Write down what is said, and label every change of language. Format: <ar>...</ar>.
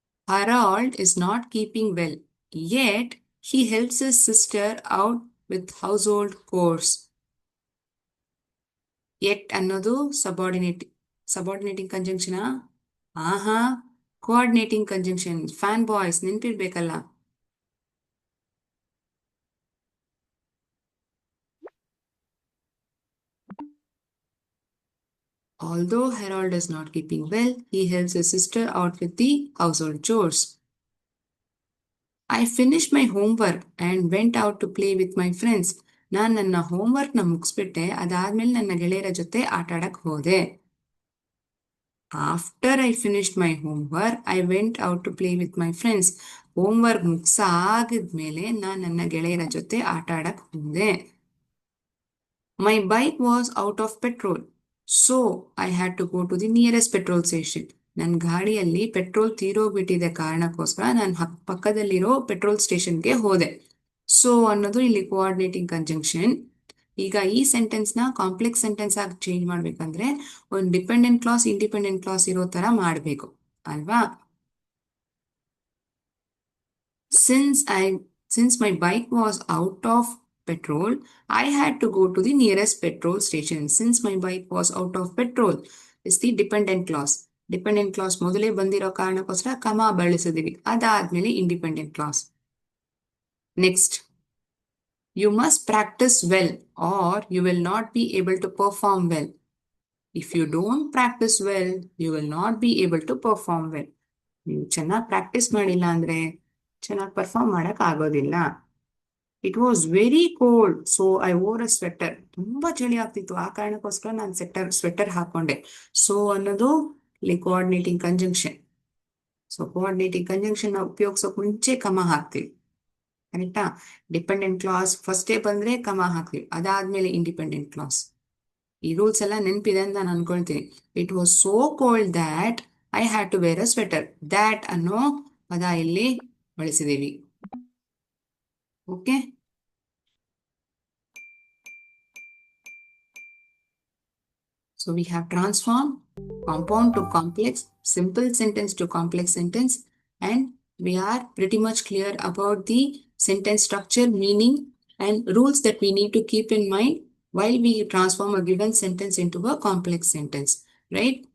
<en>Harold is not keeping well, yet he helps his sister out with household chores.</en> <kn>Yet ಅನ್ನೋದು ಸಬಾರ್ಡಿನೇಟಿಂಗ್ conjunction. ಆಹಾ, coordinating conjunction. Fan boys ನೆನ್ಪಿರ್ಬೇಕಲ್ಲ.</kn> <en>Although Harold is not keeping well, he helps his sister out with the household chores. I finished my homework and went out to play with my friends.</en> <kn>ನಾನು ನನ್ನ ಹೋಮ್ವರ್ಕ್ನ ಮುಗಿಸ್ಬಿಟ್ಟೆ, ಅದಾದ್ಮೇಲೆ ನನ್ನ ಗೆಳೆಯರ ಜೊತೆ ಆಟ ಆಡಕ್ ಹೋದೆ.</kn> <en>After I finished my homework, I went out to play with my friends.</en> <kn>Homework ಮುಗಿಸಾಗಿದ್ಮೇಲೆ ನಾನು ನನ್ನ ಗೆಳೆಯರ ಜೊತೆ ಆಟ ಆಡಕ್ ಹೋದೆ.</kn> <en>My bike was out of petrol, so I had to go to the nearest petrol station.</en> <kn>ನನ್ನ ಗಾಡಿಯಲ್ಲಿ ಪೆಟ್ರೋಲ್ ತೀರೋಗ್ಬಿಟ್ಟಿದೆ ಕಾರಣಕ್ಕೋಸ್ಕರ ನಾನು ಪಕ್ಕದಲ್ಲಿರೋ ಪೆಟ್ರೋಲ್ ಸ್ಟೇಷನ್ಗೆ ಹೋದೆ. ಸೊ ಅನ್ನೋದು ಇಲ್ಲಿ ಕೋಆರ್ಡಿನೇಟಿಂಗ್ ಕಂಜಂಕ್ಷನ್. ಈಗ ಈ ಸೆಂಟೆನ್ಸ್ ನ ಕಾಂಪ್ಲೆಕ್ಸ್ ಸೆಂಟೆನ್ಸ್ ಆಗಿ ಚೇಂಜ್ ಮಾಡ್ಬೇಕಂದ್ರೆ ಒಂದು ಡಿಪೆಂಡೆಂಟ್ ಕ್ಲಾಸ್ ಇಂಡಿಪೆಂಡೆಂಟ್ ಕ್ಲಾಸ್ ಇರೋ ತರ ಮಾಡ್ಬೇಕು ಅಲ್ವಾ?</kn> <en>Since my bike was out of petrol, I had to go to the nearest petrol station. Since my bike was out of petrol is the dependent clause.</en> <kn>Dependent class ಮೊದಲೇ ಬಂದಿರೋ ಕಾರಣಕ್ಕೋಸ್ಕರ ಕಮ ಬಳಸಿದೀವಿ. ಅದಾದ್ಮೇಲೆ independent class.</kn> <en>Next, you must practice well or you will not be able to perform well. If you don't practice well, you will not be able to perform well.</en> <kn>ನೀವು ಚೆನ್ನಾಗಿ practice ಮಾಡಿಲ್ಲ ಅಂದ್ರೆ ಚೆನ್ನಾಗಿ ಪರ್ಫಾರ್ಮ್ ಮಾಡಕ್ ಆಗೋದಿಲ್ಲ.</kn> <en>It was very cold, so I wore a sweater.</en> <kn>ತುಂಬಾ ಚಳಿ ಆಗ್ತಿತ್ತು, ಆ ಕಾರಣಕ್ಕೋಸ್ಕರ ನಾನು ಸ್ವೆಟರ್ ಹಾಕೊಂಡೆ. ಸೊ ಅನ್ನೋದು coordinating conjunction. So coordinating conjunction ಉಪಯೋಗಿಸೋಕ್ ಮುಂಚೆ ಕಮ ಹಾಕ್ತೀವಿ. ಕರೆಕ್ಟಾ? ಡಿಪೆಂಡೆಂಟ್ ಕ್ಲಾಸ್ ಫಸ್ಟೇ ಬಂದ್ರೆ ಕಮ ಹಾಕ್ತೀವಿ, ಅದಾದ್ಮೇಲೆ ಇಂಡಿಪೆಂಡೆಂಟ್ ಕ್ಲಾಸ್. ಈ ರೂಲ್ಸ್ ಎಲ್ಲ ನೆನಪಿದೆ ಅಂತ ನಾನು ಅನ್ಕೊಳ್ತೀನಿ.</kn> <en>It was so cold that I had to wear a sweater.</en> <kn>That ಅನ್ನೋ ಪದ ಇಲ್ಲಿ ಬಳಸಿದೀವಿ.</kn> <en>Okay, so we have transformed compound to complex, simple sentence to complex sentence, and we are pretty much clear about the sentence structure, meaning, and rules that we need to keep in mind while we transform a given sentence into a complex sentence, right?</en>